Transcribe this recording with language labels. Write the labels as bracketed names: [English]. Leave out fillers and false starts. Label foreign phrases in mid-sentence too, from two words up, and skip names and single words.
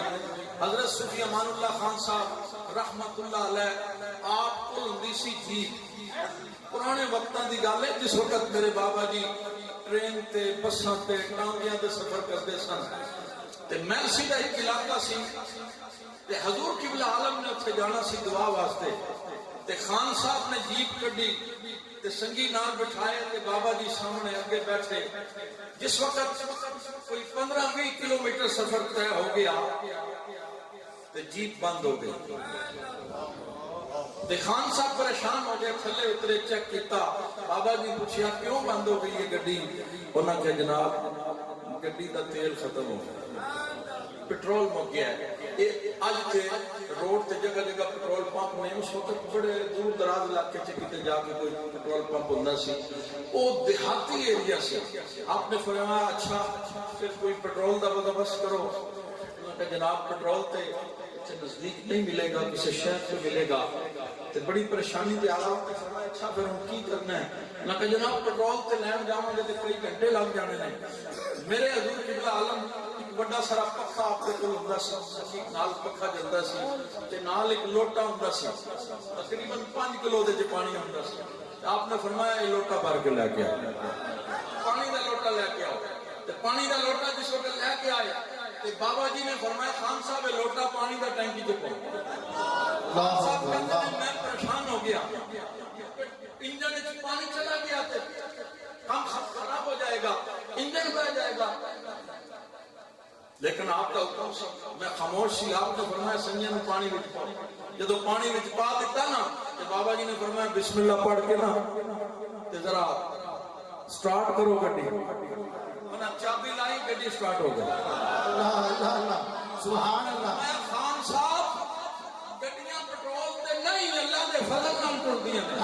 [Punjabi] حضرت صوفی امان اللہ خان صاحب رحمت اللہ علیہ آپ کو ہندی سی جیپ، پرانے وقتاں دی گل ہے جس وقت میرے بابا جی ٹرین تے بساں تے ٹانگیاں تے سفر کرتے سن، تے میلسی دا ایک علاقہ سی، تے حضور قبلہ عالم نے اتھے جانا سی دعا واسطے، تے خان صاحب نے جیپ کڈی تے سنگی نال بٹھائے تے بابا جی سامنے اگے بیٹھے۔ جس وقت کوئی 15-20 کلومیٹر سفر طے ہو گیا تے جیپ بند ہو گئی۔ تے خان صاحب پریشان ہو گئے، تھلے اترے، چیک کیتا، بابا جی پوچھیا کیوں بند ہو گئی یہ گڈی؟ انہاں کہ جناب گڈی دا تیل ختم ہو گیا، پٹرول مک گیا ہے۔ اج تے روڈ تے جگہ جگہ پٹرول پمپ نہیں، اس وقت بڑے دور دراز علاقے چ کتے جا کے کوئی پٹرول پمپ ہوندا سی، او دیہاتی ایریا سی۔ آپ نے فرمایا اچھا پھر کوئی پٹرول دا بندوبست کرو۔ کہ جناب پٹرول تے نزدیک نہیں ملے گا، [Urdu] کسی شہر سے ملے گا، [Punjabi] تے بڑی پریشانی تے آ رہا۔ اچھا پھر ہم کی کرنا ہے؟ میں کہ جناب پٹرول تے لین جاواں گے تے کئی گھنٹے لگ جانے نے۔ میرے حضور قبلہ عالم ایک بڑا سارا پکھا آپ کے کول ہوندا سی، نال پکھا چلدا سی تے نال ایک لوٹا ہوندا سی، تقریباً 5 کلو دے پانی ہوندا سی۔ آپ نے فرمایا [Urdu] یہ لوٹا بھر کے لے کے آؤ، [Punjabi] پانی دا لوٹا لے کے آؤ۔ تے پانی دا لوٹا جس وقت لے کے آئے تے بابا جی نے فرمایا خان صاحب یہ لوٹا پانی دا ٹینکی چ پاؤ۔ [Urdu] خان صاحب کہتے ہیں میں پریشان ہو گیا، [Punjabi] انجن وچ پانی چلا گیا تے کام خراب ہو جائے گا، انجن بہ جائے گا۔ لیکن آپ کا حکم سی، میں خاموش سی۔ آپ نے فرمایا سنجے میں پانی وچ پاؤ۔ جدو پانی وچ پا دیتا نا تے بابا جی نے فرمایا [Arabic] بسم اللہ [Punjabi] پڑھ کے نا تے ذرا سٹارٹ کرو گڈی۔ انہاں چابی لائی، گڈی سٹارٹ ہو گئی۔ [Arabic] اللہ اللہ اللہ سبحان اللہ۔ [Punjabi] میں خان صاحب گڈیاں پٹرول تے نہیں، اللہ دے فضل نال ٹردیاں نے۔